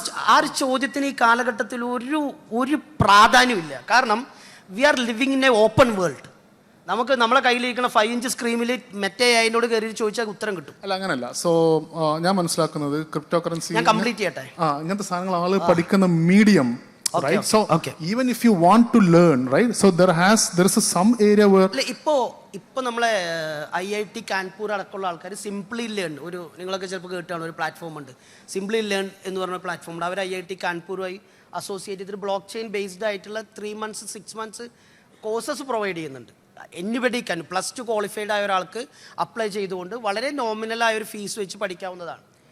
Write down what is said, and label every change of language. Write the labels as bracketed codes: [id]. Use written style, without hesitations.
[ml] ആ ഒരു ചോദ്യത്തിന് ഈ കാലഘട്ടത്തിൽ ഒരു പ്രാധാന്യമില്ല. കാരണം [en] We are living in a open world. [ml] നമുക്ക് നമ്മളെ കയ്യിലിരിക്കുന്ന 5 inch സ്ക്രീനിൽ മറ്റേ അതിനോട് കയറി ചോദിച്ചാൽ ഉത്തരം കിട്ടും. അല്ല, അങ്ങനല്ല. സോ ഞാൻ മനസ്സിലാക്കുന്നത് ക്രിപ്റ്റോ കറൻസി, ഞാൻ കംപ്ലീറ്റ് ചെയ്യട്ടെ, ഇങ്ങനത്തെ സാധനങ്ങൾ ആള് പഠിക്കുന്ന medium, right? [en] So even if you want to learn, right, so there is some area where [ml] ഇപ്പൊ നമ്മളെ IIT കാൺപൂർ അടക്കമുള്ള ആൾക്കാർ സിംപ്ലി ലേൺ, നിങ്ങളൊക്കെ ചിലപ്പോൾ കേട്ടാണ്, ഒരു പ്ലാറ്റ്ഫോം ഉണ്ട് സിംപ്ലി ലേൺ എന്ന് പറഞ്ഞ പ്ലാറ്റ്ഫോം ഉണ്ട്. അവർ IIT കാൺപൂറുമായി അസോസിയേറ്റ് ചെയ്തിട്ട് ബ്ലോക്ക് ചെയിൻ ബേസ്ഡ് ആയിട്ടുള്ള 3 months 6 months കോഴ്സസ് പ്രൊവൈഡ് ചെയ്യുന്നുണ്ട്. [en] anybody can [ml] +2 ക്വാളിഫൈഡ് ആയ ഒരാൾക്ക് അപ്ലൈ ചെയ്തുകൊണ്ട് വളരെ നോമിനലായ ഒരു ഫീസ് വെച്ച് പഠിക്കാവുന്നതാണ്.